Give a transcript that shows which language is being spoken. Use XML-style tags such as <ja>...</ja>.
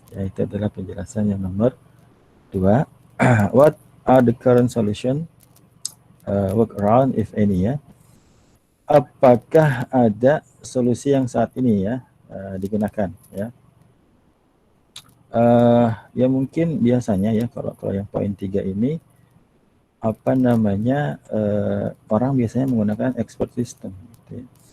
<id>Ya, itu adalah penjelasan yang nomor 2.</id> <en>What are the current solution? Workaround if any ya.</en> <id>Apakah ada solusi yang saat ini ya digunakan ya? Ya mungkin biasanya ya kalau yang poin 3 ini apa namanya orang biasanya menggunakan expert system gitu ya.</id>